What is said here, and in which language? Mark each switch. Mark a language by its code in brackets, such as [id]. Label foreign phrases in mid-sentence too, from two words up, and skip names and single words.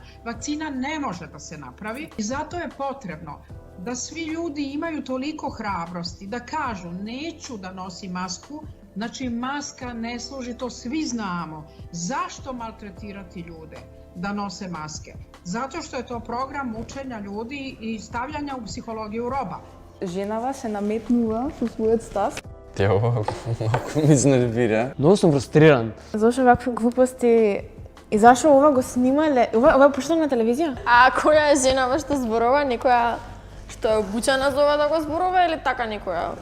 [sr] Vakcina ne može da se napravi i zato je potrebno da svi ljudi imaju toliko hrabrosti da kažu neću da nosim masku, znači maska ne služi, to svi znamo. Zašto maltretirati ljude da nose maske? Zato što je to program mučenja ljudi i stavljanja u psihologiju roba. [mk] Женава се наметнува со својот став. Те ова малку ми изнервира. Многу сум фрустриран. Зашо вакви глупости и зашо ова го снимале? Ова е пуштено на телевизија? А која е женава што зборува? Некоја што е обучена за ова да го зборува или така некоја?